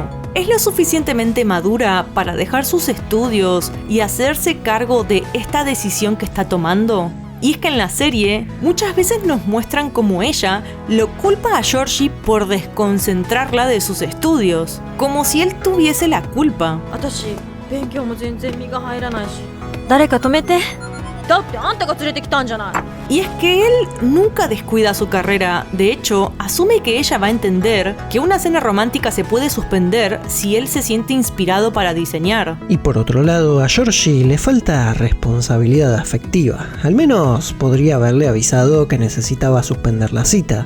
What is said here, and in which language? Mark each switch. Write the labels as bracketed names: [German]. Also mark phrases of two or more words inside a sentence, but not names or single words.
[Spanish] ¿Es lo suficientemente madura para dejar sus estudios y hacerse cargo de esta decisión que está tomando? Y es que en la serie muchas veces nos muestran como ella lo culpa a Georgie por desconcentrarla de sus estudios, como si él tuviese la culpa. [Japanese] 私勉強も全然身が入らないし。誰か止めて。だってあんたが連れてきたんじゃない。 [Spanish] Y es que él nunca descuida su carrera, de hecho, asume que ella va a entender que una cena romántica se puede suspender si él se siente inspirado para diseñar. Y por otro lado, a Georgie le falta responsabilidad afectiva. Al menos podría haberle avisado que necesitaba suspender la cita.